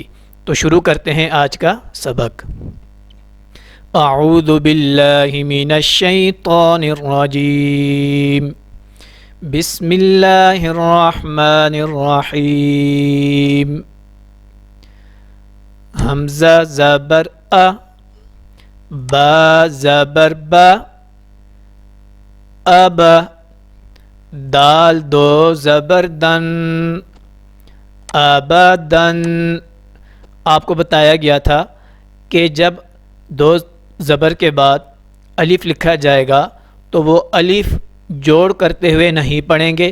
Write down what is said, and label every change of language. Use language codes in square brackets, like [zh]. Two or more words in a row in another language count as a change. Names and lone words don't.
[ur] تو شروع کرتے ہیں آج کا سبق۔ [ar] اعوذ باللہ من الشیطان الرجیم، بسم اللہ الرحمن الرحیم۔ [ur] حمزہ زبر ا، با زبر با، اب، دال دو زبر دن، ابدن۔ آپ کو بتایا گیا تھا کہ جب دو زبر کے بعد الف لکھا جائے گا تو وہ الف جوڑ کرتے ہوئے نہیں پڑھیں گے۔